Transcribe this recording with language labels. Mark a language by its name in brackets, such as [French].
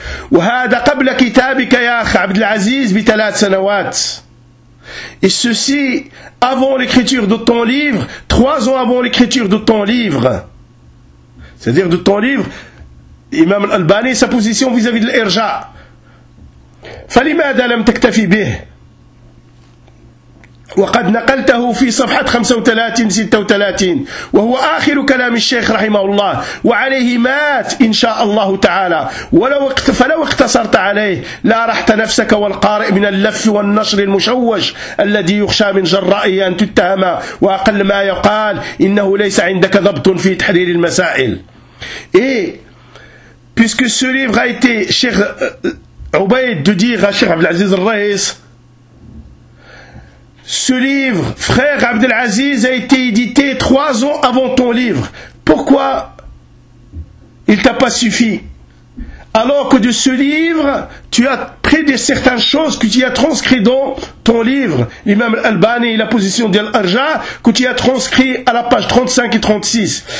[Arabic] وَهَذَا قَبْلَ كِتَابِكَ يَا أَخَ عَبْدِ الْعَزِيزِ بِتَلَاتِ سَنَوَاتِ [French] Et ceci avant l'écriture de ton livre, 3 ans avant l'écriture de ton livre. C'est-à-dire de ton livre, Imam al-Albani, sa position vis-à-vis de l'Irja. [Arabic] فَلِمَادَ لَمْ تَكْتَفِي بِهِ وقد نقلته في صفحة 35-36 وهو آخر كلام الشيخ رحمه الله وعليه مات إن شاء الله تعالى. ولو فلو اقتصرت عليه لا رحت نفسك والقارئ من اللف والنشر المشوش الذي يخشى من جرائه أن تتهم. وأقل ما يقال إنه ليس عندك ضبط في تحرير المسائل. [French] إيه puisque ce livre a été Cheikh Ubaid de dire à Cheikh Abdelaziz al-Rais, ce livre, frère Abdelaziz, a été édité 3 ans avant ton livre. Pourquoi il t'a pas suffi? Alors que de ce livre, tu as pris des certaines choses que tu as transcrites dans ton livre, l'imam al-Albani, la position d'Al-Arja, que tu as transcrit à la page 35 et 36.